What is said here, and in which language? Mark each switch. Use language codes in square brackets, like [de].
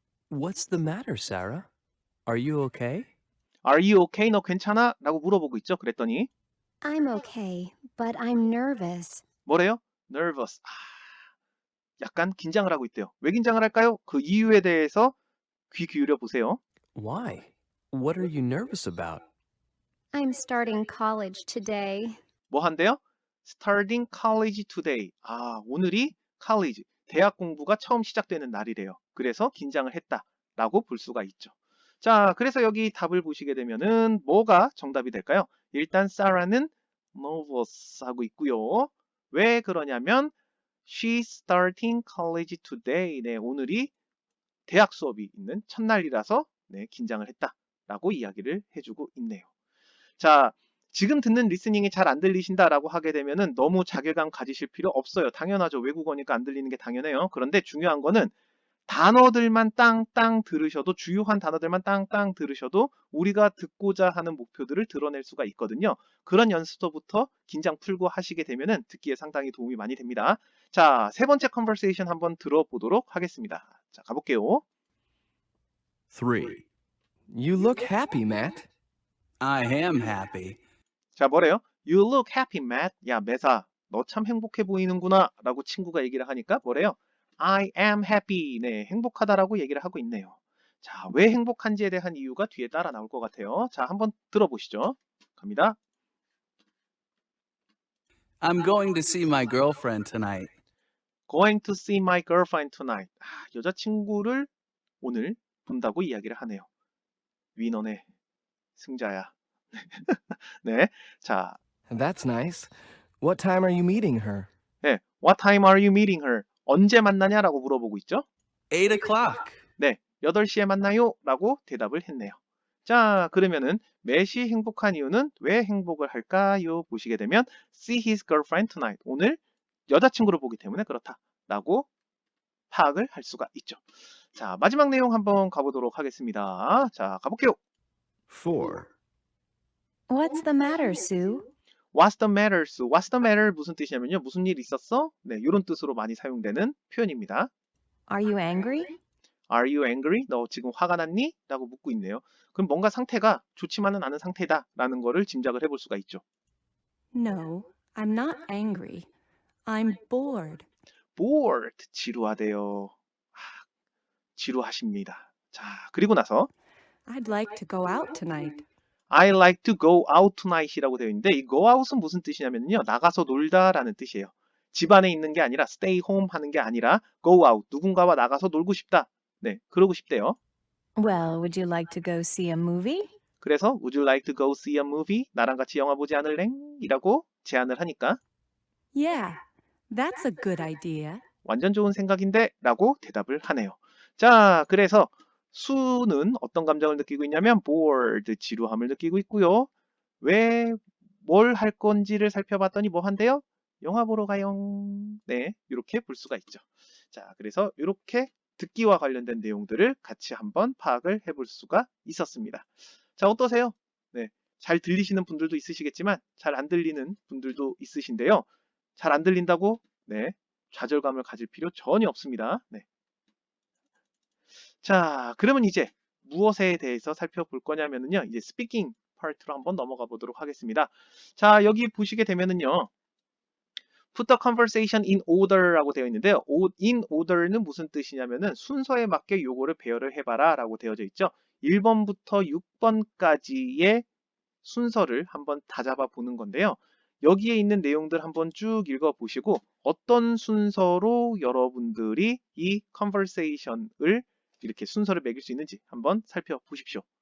[en] What's the matter, Sarah? Are you okay? Are you okay? [ko] 너 괜찮아? 라고 물어보고 있죠. 그랬더니 [en] I'm okay, but I'm nervous. [ko] 뭐래요? nervous. 약간 긴장을 하고 있대요. 왜 긴장을 할까요? 그 이유에 대해서 귀 기울여 보세요. [en] Why? What are you nervous about? I'm starting college today. [ko] 뭐 한대요? [en] Starting college today. [ko] 아, 오늘이 college, 대학 공부가 처음 시작되는 날이래요. 그래서 긴장을 했다라고 볼 수가 있죠. 자, 그래서 여기 답을 보시게 되면은 뭐가 정답이 될까요? 일단 Sarah는 nervous 하고 있고요. 왜 그러냐면 [en] She's starting college today. [ko] 네, 오늘이 대학 수업이 있는 첫날이라서 네, 긴장을 했다라고 이야기를 해주고 있네요. 자, 지금 듣는 리스닝이 잘 안 들리신다라고 하게 되면은 너무 자괴감 가지실 필요 없어요. 당연하죠. 외국어니까 안 들리는 게 당연해요. 그런데 중요한 거는 단어들만 땅땅 들으셔도 주요한 단어들만 땅땅 들으셔도 우리가 듣고자 하는 목표들을 드러낼 수가 있거든요. 그런 연습서부터 긴장 풀고 하시게 되면은 듣기에 상당히 도움이 많이 됩니다. 자, 세 번째 컨버세이션 한번 들어보도록 하겠습니다. 자, 가볼게요. 3. [en] You look happy, Matt. I am happy. [ko] 자, 뭐래요? [en] You look happy, Matt. [ko] 야, 매사, 너 참 행복해 보이는구나 라고 친구가 얘기를 하니까 뭐래요? [en] I am happy. [ko] 네, 행복하다라고 얘기를 하고 있네요. 자, 왜 행복한지에 대한 이유가 뒤에 따라 나올 것 같아요. 자, 한번 들어보시죠. 갑니다. [en] I'm going to see my girlfriend tonight. Going to see my girlfriend tonight. [ko] 여자친구를 오늘 본다고 이야기를 하네요. 위너네 승자야. 네, 자, [en] That's nice. What time are you meeting her? [ko] 네, [en] What time are you meeting her? [ko] 언제 만나냐라고 물어보고 있죠. [en] 8 o'clock. [ko] 네, 8시에 만나요 라고 대답을 했네요. 자, 그러면은 매시 행복한 이유는 왜 행복을 할까요? 보시게 되면 [en] see his girlfriend tonight. [ko] 오늘 여자친구를 보기 때문에 그렇다 라고 파악을 할 수가 있죠. 자, 마지막 내용 한번 가보도록 하겠습니다. 자, 가볼게요. 4. [en] What's the matter, Sue? What's the matter, Sue? What's the matter? [ko] 무슨 뜻이냐면요. 무슨 일 있었어? 네, 이런 뜻으로 많이 사용되는 표현입니다. [en] Are you angry? Are you angry? [ko] 너 지금 화가 났니? 라고 묻고 있네요. 그럼 뭔가 상태가 좋지만은 않은 상태다 라는 거를 짐작을 해볼 수가 있죠. [en] No, I'm not angry. I'm bored. [ko] bored, 지루하대요. 지루하십니다. 자, 그리고 나서 [en] I'd like to go out tonight. I like to go out tonight [ko] 이라고 되어 있는데 이 go out은 무슨 뜻이냐면요. 나가서 놀다라는 뜻이에요. 집 안에 있는 게 아니라 stay home 하는 게 아니라 go out, 누군가와 나가서 놀고 싶다. 네, 그러고 싶대요. [en] Well, would you like to go see a movie? [ko] 그래서 [en] would you like to go see a movie? [ko] 나랑 같이 영화 보지 않을래? 이라고 제안을 하니까 [en] Yeah, that's a good idea. [ko] 완전 좋은 생각인데 라고 대답을 하네요. 자, 그래서 수는 어떤 감정을 느끼고 있냐면 bored, 지루함을 느끼고 있고요. 왜 뭘 할 건지를 살펴봤더니 뭐 한대요? 영화 보러 가요. 네, 이렇게 볼 수가 있죠. 자, 그래서 이렇게 듣기와 관련된 내용들을 같이 한번 파악을 해볼 수가 있었습니다. 자, 어떠세요? 네, 잘 들리시는 분들도 있으시겠지만 잘 안 들리는 분들도 있으신데요. 잘 안 들린다고 네, 좌절감을 가질 필요 전혀 없습니다. 네. 자, 그러면 이제 무엇에 대해서 살펴볼 거냐면요. 이제 스피킹 파트로 한번 넘어가 보도록 하겠습니다. 자, 여기 보시게 되면은요. [en] Put the conversation in order라고 [ko] 되어 있는데요. in order는 무슨 뜻이냐면은 순서에 맞게 요거를 배열을 해봐라 라고 되어져 있죠. 1번부터 6번까지의 순서를 한번 다잡아 보는 건데요. 여기에 있는 내용들 한번 쭉 읽어보시고 어떤 순서로 여러분들이 이 conversation을 이렇게 순서를 매길 수 있는지 한번 살펴보십시오.